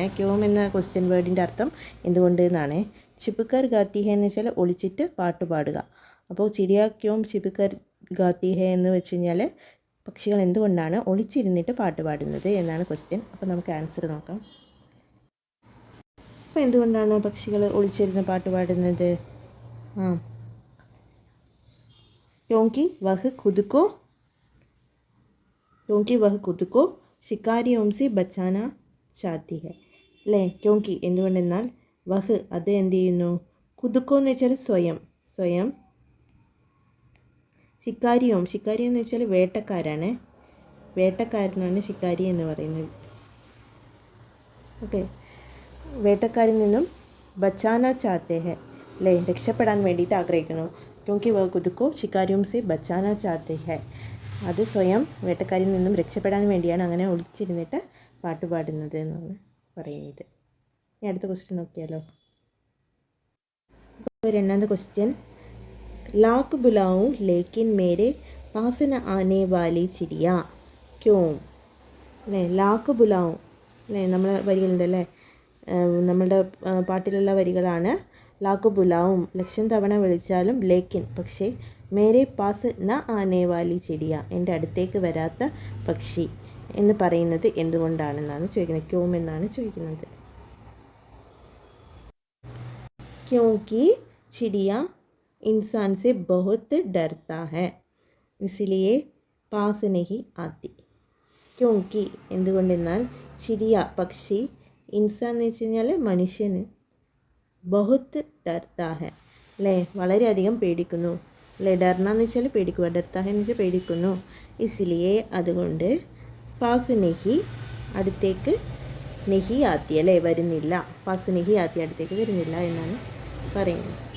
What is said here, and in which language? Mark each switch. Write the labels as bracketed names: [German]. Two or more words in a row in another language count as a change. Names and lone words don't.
[Malayalam] ക്യോം എന്ന ക്വസ്റ്റ്യൻ വേർഡിൻ്റെ അർത്ഥം എന്തുകൊണ്ട് എന്നാണ്. [Hindi] छिपकर गाती है [Malayalam] എന്ന് വെച്ചാൽ ഒളിച്ചിട്ട് പാട്ട് പാടുക. അപ്പോൾ [Hindi] चिड़िया क्यों छिपकर गाती है [Malayalam] എന്ന് വെച്ച് കഴിഞ്ഞാൽ പക്ഷികൾ എന്തുകൊണ്ടാണ് ഒളിച്ചിരുന്നിട്ട് പാട്ട് പാടുന്നത് എന്നാണ് ക്വസ്റ്റ്യൻ. അപ്പോൾ നമുക്ക് ആൻസർ നോക്കാം. അപ്പോൾ എന്തുകൊണ്ടാണ് പക്ഷികൾ ഒളിച്ചിരുന്ന് പാട്ട് പാടുന്നത്? [Hindi] क्योंकि वह खुद को शिकारियों से बचाना चाहती है അല്ലേ. [Malayalam] क्योंकि എന്തുകൊണ്ടെന്നാൽ വഹ് അത് എന്ത് ചെയ്യുന്നു, ഖുദ്കോ എന്ന് വെച്ചാൽ സ്വയം, ശിക്കാരിയും എന്ന് വെച്ചാൽ വേട്ടക്കാരനാണ് ശിക്കാരി എന്ന് പറയുന്നത്. ഓക്കെ, വേട്ടക്കാരിൽ നിന്നും [Hindi] बचाना चाहते है [Malayalam] അല്ലേ, രക്ഷപ്പെടാൻ വേണ്ടിയിട്ട് ആഗ്രഹിക്കുന്നു. [Hindi] क्योंकि वह खुद को शिकारियों से बचाना चाहते है, [Malayalam] അത് സ്വയം വേട്ടക്കാരിൽ നിന്നും രക്ഷപ്പെടാൻ വേണ്ടിയാണ് അങ്ങനെ ഒളിച്ചിരുന്നിട്ട് പാട്ട് പാടുന്നത് എന്നാണ് പറയുന്നത്. ഇനി അടുത്ത ക്വസ്റ്റ്യൻ നോക്കിയാലോ. അപ്പോൾ രണ്ടാമത്തെ ക്വസ്റ്റ്യൻ, [Hindi] लाख बुलाऊं लेकिन मेरे पास न आने वाली चिड़िया क्यों അല്ലേ. लाख बुलाऊं [Malayalam] അല്ലേ, നമ്മളെ വരികളുണ്ടല്ലേ, നമ്മളുടെ പാട്ടിലുള്ള വരികളാണ്. [Hindi] लाख बुलाऊं [Malayalam] ലക്ഷം തവണ വിളിച്ചാലും, ലേക്കിൻ പക്ഷേ, [Hindi] मेरे पास न आने वाली चिड़िया [Malayalam] എൻ്റെ അടുത്തേക്ക് വരാത്ത പക്ഷി എന്ന് പറയുന്നത് എന്തുകൊണ്ടാണെന്നാണ് ചോദിക്കുന്നത്. ക്യോം എന്നാണ് ചോദിക്കുന്നത്. [Hindi] क्योंकि चिड़िया इंसान से बहुत डरता है इसलिए पास नहीं आती. [Malayalam] क्योंकि എന്തുകൊണ്ടെന്നാൽ ചിടിയ പക്ഷി, ഇൻസാൻ എന്ന് വെച്ച് കഴിഞ്ഞാൽ മനുഷ്യന്, [Hindi] बहुत डरता है [Malayalam] അല്ലേ വളരെയധികം പേടിക്കുന്നു അല്ലേ. ഡർന എന്ന് വെച്ചാൽ പേടിക്കുക, [Hindi] डरता है [Malayalam] എന്ന് വെച്ചാൽ പേടിക്കുന്നു. ഇസ്ലിയെ അതുകൊണ്ട്, [Hindi] पास नहीं [Malayalam] അടുത്തേക്ക്, [Hindi] नहीं आती [Malayalam] അല്ലേ വരുന്നില്ല, [Hindi] पास नहीं आती [Malayalam] അടുത്തേക്ക് വരുന്നില്ല എന്നാണ് പറയുന്നത്.